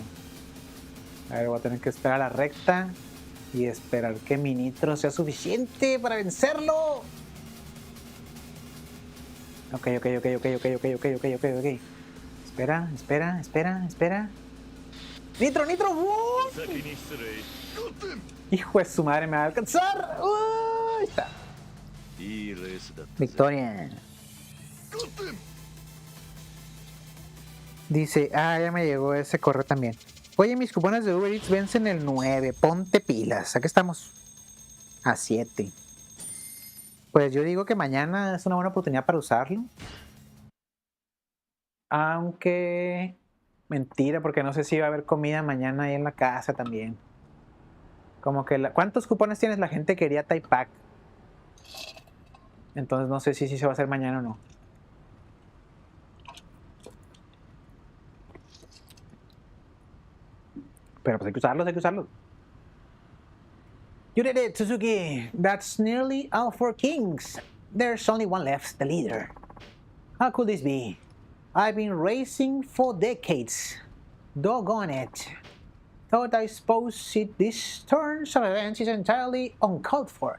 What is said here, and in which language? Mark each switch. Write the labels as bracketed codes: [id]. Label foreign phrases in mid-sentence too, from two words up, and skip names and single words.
[es] A ver, voy a tener que esperar a la recta y esperar que mi nitro sea suficiente para vencerlo. Ok. Espera. ¡Nitro! [ja] 先に失礼ゴッド [es] Hijo de su madre, me va a alcanzar. Ahí está. [ja] いいレースだったぜ [es] Victoria. [ja] ゴッド [es] Dice, ya me llegó ese correo también. Oye, mis cupones de Uber Eats vencen el 9. Ponte pilas. Aquí estamos. A 7. Pues yo digo que mañana es una buena oportunidad para usarlo. Aunque... Mentira, porque no sé si va a haber comida mañana ahí en la casa también. Como que... ¿Cuántos cupones tienes? La gente quería Type Pack. Entonces no sé si se va a hacer mañana o no. Pero pues hay que usarlos. [en] You did it, Suzuki. That's nearly all 4 kings. There's only one left, the leader. How could this be? I've been racing for decades. Doggone it. Thought I suppose this turn of events is entirely uncalled for.